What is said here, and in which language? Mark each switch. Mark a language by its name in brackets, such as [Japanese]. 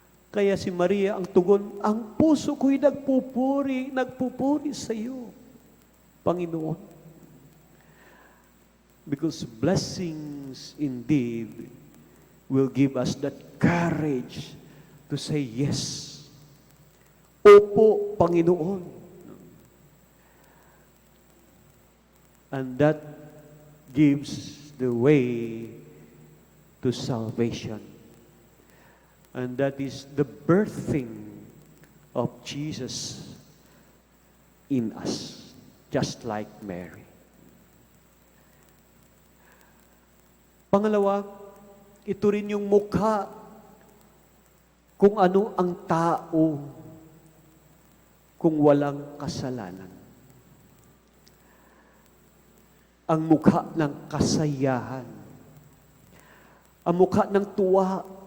[Filipino] Kaya si Maria ang tugon, ang puso ko'y nagpupuri sa iyo, Panginoon. [English] Because blessings indeed will give us that courage to say yes. [Filipino] Opo, Panginoon. [English] And that gives the way to salvation. And that is the birthing of Jesus in us, just like Mary. [Filipino] Pangalawa, ito rin yung mukha kung ano ang tao kung walang kasalanan. Ang mukha ng kasayahan. Ang mukha ng tuwa.